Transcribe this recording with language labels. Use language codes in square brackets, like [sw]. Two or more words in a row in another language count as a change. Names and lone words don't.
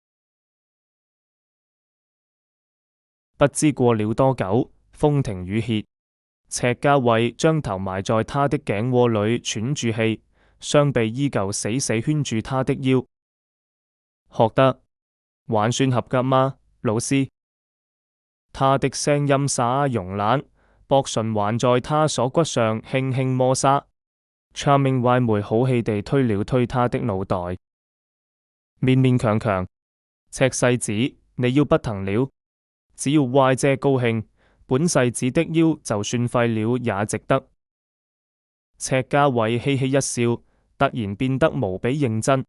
[zh] 不知過了多久，風停雨歇，赤家衛將頭埋在他的頸窩裏喘住氣，雙臂依舊死死圈住他的腰。學得還算合格嗎，老師？他的聲音沙慵懶，薄唇還在他鎖骨上輕輕摩挲。Charming 歪妹好氣地推了推他的腦袋，勉勉強強，赤世子，你腰不疼了？只要歪姐高興，本世子的腰就算廢了也值得。赤家衛嘻嘻一笑，突然變得無比認真。